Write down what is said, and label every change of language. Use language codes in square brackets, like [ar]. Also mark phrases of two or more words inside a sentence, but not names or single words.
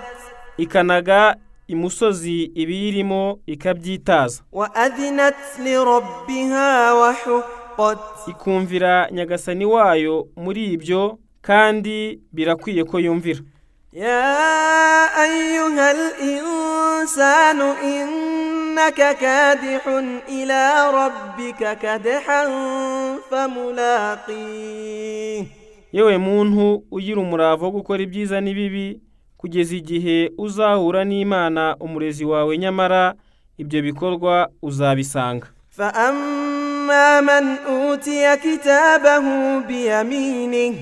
[rw] Ikanaga imusozi ibiyirimo ikabyitaza. [ar] وأذنت لربها وحقت. [rw] Ikumvira nyagasani wayo muri ibyo kandi birakwiye ko yumvira. [ar] يا أيها الإنسان إنك كادح إلى ربك كدحا فملاقيه. [rw] Yewe muntu ugira umurava wo gukora ibyiza n'ibibi kugeza igihe uzahura n'Imana umurezi wawe, nyamara ibyo bikorwa uzabisanga. [ar] فأما من أوتي كتابه بيمينه.